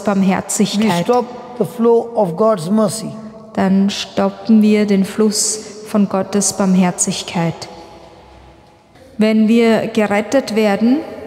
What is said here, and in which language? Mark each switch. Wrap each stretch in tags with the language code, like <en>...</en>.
<en>We</en> <de>Barmherzigkeit.</de> <en>stop the flow of God's mercy.</en> <de>Dann stoppen wir den Fluss von Gottes Barmherzigkeit. Wenn wir gerettet werden,</de>